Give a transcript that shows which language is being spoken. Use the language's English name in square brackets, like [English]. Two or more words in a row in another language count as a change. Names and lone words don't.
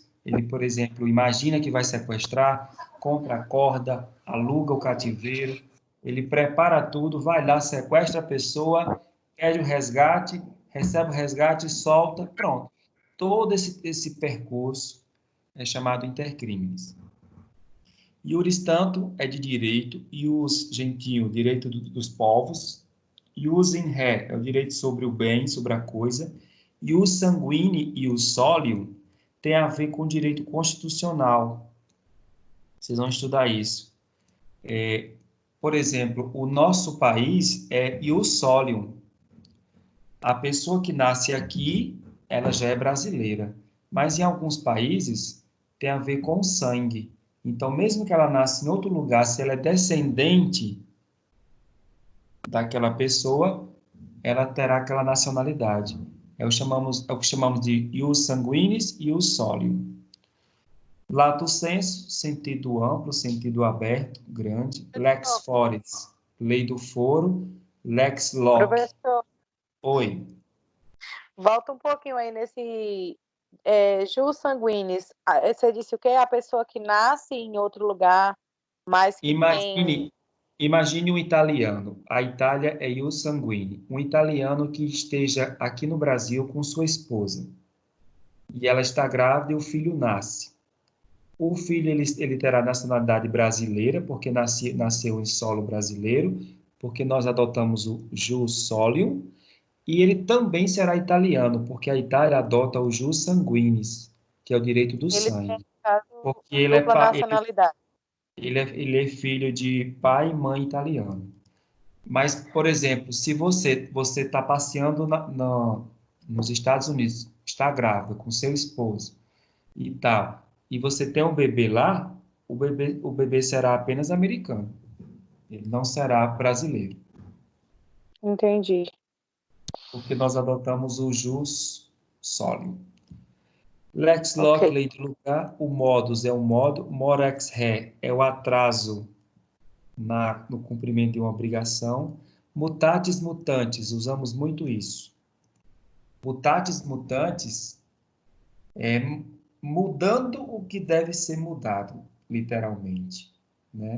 [Portuguese] Ele, por exemplo, imagina que vai sequestrar, compra a corda, aluga o cativeiro, Ele prepara tudo, vai lá, sequestra a pessoa, pede o resgate, recebe o resgate, solta, pronto. Todo esse percurso é chamado intercrimes. Iuris tanto é de direito, [Latin] ius gentio, [Portuguese] direito dos povos, [Latin] ius in re [Portuguese] é o direito sobre o bem, sobre a coisa, [Latin] ius sanguine [Portuguese] e [Latin] ius solium [Portuguese] tem a ver com o direito constitucional. Vocês vão estudar isso. Por exemplo, o nosso país é [Latin] ius solium. [Portuguese] A pessoa que nasce aqui, ela já é brasileira. Mas em alguns países tem a ver com o sangue. Então, mesmo que ela nasça em outro lugar, se ela é descendente daquela pessoa, ela terá aquela nacionalidade. É o que chamamos de [Latin] ius sanguinis [Portuguese] e [Latin] ius solium. Lato sensu, [Portuguese] sentido amplo, sentido aberto, grande. [Latin] Lex fores, [Portuguese] lei do foro. [Latin] Lex loc. [Portuguese] Professor, Oi. volta um pouquinho aí nesse [Latin] jus sanguinis. [Portuguese] Você disse o quê? A pessoa que nasce em outro lugar, mas que tem... Imagine um italiano. A Itália é [Latin] ius sanguine. [Portuguese] Um italiano que esteja aqui no Brasil com sua esposa. E ela está grávida e o filho nasce. O filho ele terá nacionalidade brasileira, porque nasceu em solo brasileiro, porque nós adotamos o [Latin] jus solium, [Portuguese] e ele também será italiano, porque a Itália adota o [Latin] jus sanguinis, [Portuguese] que é o direito do Ele sangue. tem, no caso, Porque ele dupla nacionalidade. ele é filho de pai e mãe italiano. Mas, por exemplo, se você está passeando nos Estados Unidos, está grávida com seu esposo e tal, e você tem um bebê lá, o bebê será apenas americano. Ele não será brasileiro. Entendi. Porque nós adotamos o [Latin] jus solium. Lex loc, [Portuguese] Ok. lei do lugar. O modus é o modo. [Latin] Mor ex re [Portuguese] é o atraso no cumprimento de uma obrigação. [Latin] Mutatis mutantes, [Portuguese] usamos muito isso. [Latin] Mutatis mutantes [Portuguese] é mudando o que deve ser mudado, literalmente, né?